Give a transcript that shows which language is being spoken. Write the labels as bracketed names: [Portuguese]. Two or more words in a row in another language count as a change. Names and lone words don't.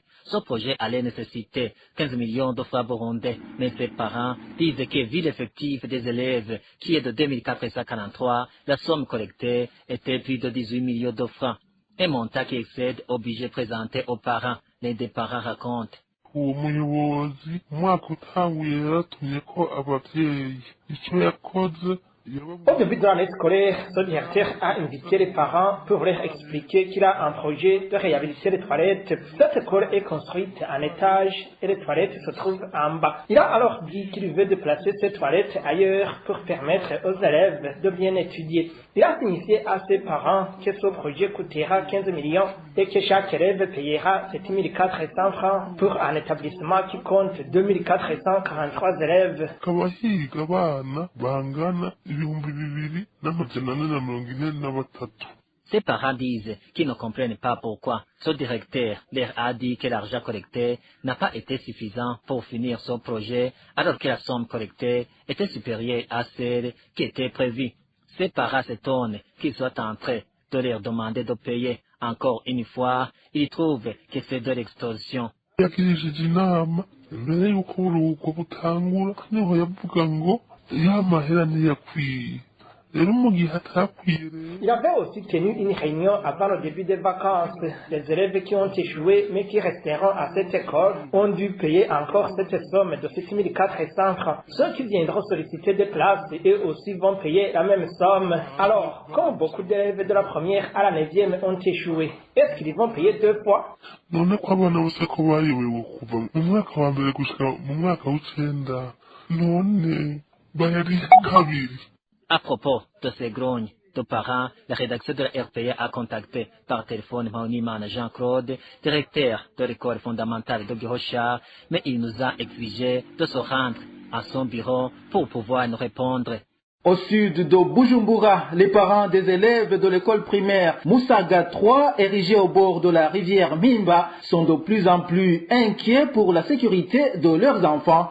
[French] Ce projet allait nécessiter 15 millions de francs burundais, mais ses parents disent que, vu l'effectif des élèves, qui est de 2443, la somme collectée était plus de 18 millions de francs. Un montant qui excède au budget présenté aux parents. Les deux parents racontent. [Rundi] Uwo muyobozi umwaka utanguye yaratumye ko abavyeyi ico yakoze. [French] Au début de l'année scolaire, ce directeur a invité les parents pour leur expliquer qu'il a un projet de réhabiliter les toilettes. Cette école est construite en étage et les toilettes se trouvent en bas. Il a alors dit qu'il veut déplacer ces toilettes ailleurs pour permettre aux élèves de bien étudier. Il a signifié à ses parents que ce projet coûtera 15 millions et que chaque élève payera 7 400 francs pour un établissement qui compte 2 443 élèves. [Rundi] Kabahiga abana bangana ibihumbi bibiri n'amajana ane na mirongo ine na batatu. [French] Ces parents disent qu'ils ne comprennent pas pourquoi ce directeur leur a dit que l'argent collecté n'a pas été suffisant pour finir son projet alors que la somme collectée était supérieure à celle qui était prévue. Ces parents s'étonnent qu'ils soient en train de leur demander de payer. Encore une fois, ils trouvent que c'est de l'extorsion. [Rundi] Yakirishije inama mbere y'uko uruhuko butangura niho yavuga ngo ya mahera ntiyakwiye. [French] Il avait aussi tenu une réunion avant le début des vacances. Les élèves qui ont échoué mais qui resteront à cette école ont dû payer encore cette somme de 7 400 francs. Ceux qui viendront solliciter des places, eux aussi vont payer la même somme. Alors, comme beaucoup d'élèves de la première à la 9e ont échoué, est-ce qu'ils vont payer deux fois? [Rundi] None ko abana bose ko bayobewe kuva mu mwaka wa mbere gushika mu mwaka w'icenda none bayari kabiri. [French] À propos de ces grognes de parents, la rédaction de la RPA a contacté par téléphone Mauniman Jean-Claude, directeur de l'école fondamentale de Gihosha, mais il nous a exigé de se rendre à son bureau pour pouvoir nous répondre. Au sud de Bujumbura, les parents des élèves de l'école primaire Musaga 3, érigée au bord de la rivière Mimba, sont de plus en plus inquiets pour la sécurité de leurs enfants.